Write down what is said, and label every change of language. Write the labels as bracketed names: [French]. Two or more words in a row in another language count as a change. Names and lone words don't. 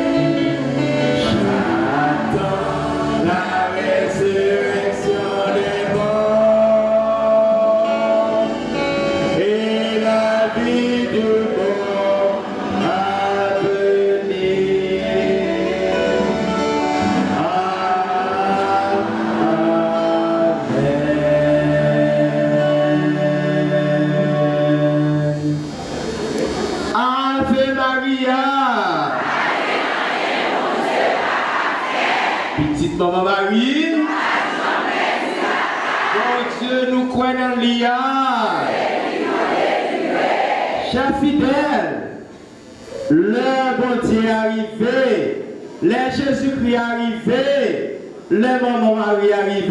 [French] J'attends la résurrection des morts et la vie du monde à venir. Amen. [Latin] Ave Maria. [French] Petite maman Marie. Bon Dieu, nous croyons dans l'IA. Chers fidèles, le bon Dieu est arrivé, le Jésus-Christ est arrivé, le maman Marie est arrivé.